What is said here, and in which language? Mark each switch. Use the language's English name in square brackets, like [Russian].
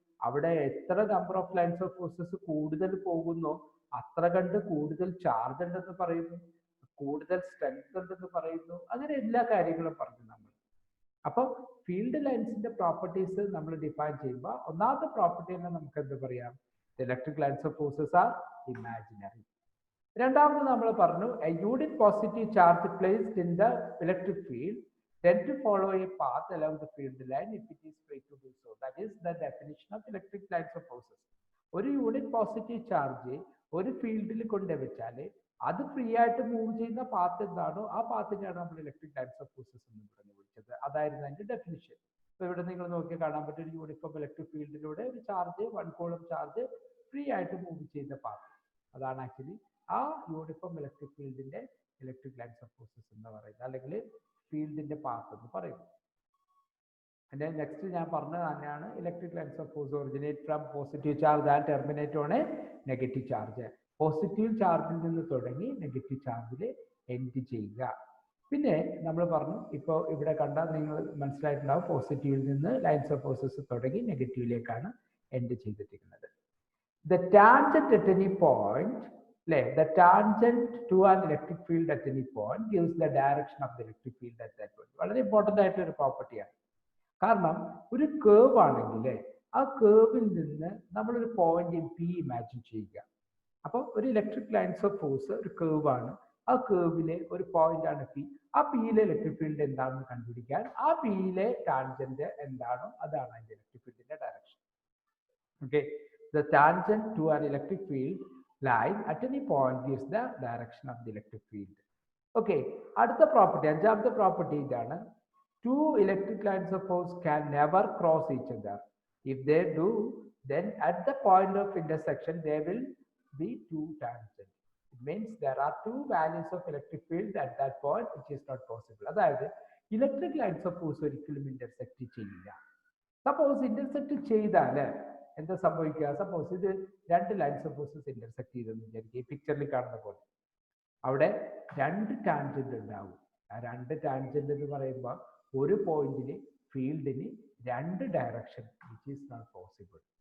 [Malayalam] അവിടെ എത്ര number of lines of forces കൂടുതൽ പോകുന്നോ അത്ര കണ്ട് കൂടുതൽ ചാർജ് ഉണ്ടെന്ന് പറയുന്നു, കൂടുതൽ സ്ട്രെങ്ത് ഉണ്ടെന്ന് പറയുന്നു. അങ്ങനെ എല്ലാ കാര്യങ്ങളും പറഞ്ഞു നമ്മൾ. അപ്പോൾ ഫീൽഡ് ലൈൻസിന്റെ പ്രോപ്പർട്ടീസ് നമ്മൾ ഡിഫൈൻ ചെയ്യുമ്പോൾ ഒന്നാമത്തെ പ്രോപ്പർട്ടി തന്നെ നമുക്ക് എന്ത് പറയാം? [English] Electric lines of forces are imaginary. [Malayalam] രണ്ടാമത് നമ്മൾ പറഞ്ഞു, [English] A unit positive charge placed in the electric field tend to follow a path along the field line if it is free to do so. That is the definition of electric lines of forces. [Malayalam] ഒരു unit positive charge ഒരു ഫീൽഡിൽ കൊണ്ടുവച്ചാൽ അത് free ആയിട്ട് move ചെയ്യുന്ന path എന്താണോ ആ പാത്തിനെയാണ് നമ്മൾ electric lines of forces എന്ന് പറഞ്ഞു വിളിച്ചത്. അതായിരുന്നു അതിന്റെ ഡെഫിനിഷൻ. അപ്പോൾ ഇവിടെ നിങ്ങൾ നോക്കി കാണാൻ പറ്റും, ഒരു യൂണിഫോം ഇലക്ട്രിക് ഫീൽഡിലൂടെ ഒരു ചാർജ് 1 കൂളം ചാർജ് ഫ്രീ ആയിട്ട് മൂവ് ചെയ്യുന്ന പാത്ത്, അതാണ് ആക്ച്വലി ആ യൂണിഫോം ഇലക്ട്രിക് ഫീൽഡിന്റെ ഇലക്ട്രിക് ലൈൻസ് ഓഫ് ഫോഴ്സസ് എന്ന് പറയുന്നത്, അല്ലെങ്കിൽ ഫീൽഡിന്റെ പാത്ത് എന്ന് പറയുന്നു. അതിന്റെ നെക്സ്റ്റ് ഞാൻ പറഞ്ഞത് തന്നെയാണ്, [English] Electric lines of force originate from positive charge and terminate on a negative charge. [Malayalam] Positive ചാർജിൽ നിന്ന് തുടങ്ങി നെഗറ്റീവ് ചാർജിൽ എൻഡ് ചെയ്യുക. പിന്നെ നമ്മൾ പറഞ്ഞു, ഇപ്പോൾ ഇവിടെ കണ്ടാൽ നിങ്ങൾ മനസ്സിലായിട്ടുണ്ടാവും, പോസിറ്റീവിൽ നിന്ന് ലൈൻസ് ഓഫ് ഫോഴ്സസ് തുടങ്ങി നെഗറ്റീവിലേക്കാണ് എൻഡ് ചെയ്തിരിക്കുന്നത്. [English] The tangent at any point, the tangent to an electric field at any point gives the direction of the electric field at that point. [Malayalam] വളരെ ഇമ്പോർട്ടൻ്റ് ആയിട്ടുള്ള ഒരു പ്രോപ്പർട്ടിയാണ്. കാരണം ഒരു കേവ് ആണെങ്കിൽ ആ കേവിൽ നിന്ന് നമ്മളൊരു പോയിന്റ് പി ഇമാജിൻ ചെയ്യുക. അപ്പോൾ ഒരു ഇലക്ട്രിക് ലൈൻസ് ഓഫ് ഫോഴ്സ് ഒരു കേവ് ആണ്, ആ കേവിലെ ഒരു പോയിന്റ് ആണ് പി. ആ പിയിലെ ഇലക്ട്രിക് ഫീൽഡ് എന്താണെന്ന് കണ്ടുപിടിക്കാൻ ആ പിയിലെ ടാൻജന്റ് എന്താണോ അതാണ് അതിന്റെ ഇലക്ട്രിക് ഫീൽഡിന്റെ direction. [English] Okay, the tangent to an electric field line at any point gives the direction of the electric field. Okay, [Malayalam] അടുത്ത പ്രോപ്പർട്ടി, അഞ്ചാമത്തെ പ്രോപ്പർട്ടി ഇതാണ്, [English] two electric lines of force can never cross each other. If they do, then at the point of intersection there will be two tangents. It means there are two values of electric field at that point, which is not possible. [Malayalam] അതായത് electric lines of force ഒരിക്കലും intersect ചെയ്യില്ല. Suppose intersect ചെയ്താൽ എന്താ സംഭവിക്കുക? Suppose ഇത് രണ്ട് lines of forces intersect ചെയ്തെന്ന് വിചാരിക്കുക, ഈ പിക്ചറിൽ കാണുന്ന പോലെ. അവിടെ രണ്ട് ടാൻജന്റ് ഉണ്ടാവും. ആ രണ്ട് ടാൻജന്റ് എന്ന് പറയുമ്പോൾ ഒരു പോയിന്റിന് ഫീൽഡിന് രണ്ട് direction, [English] Which is not possible.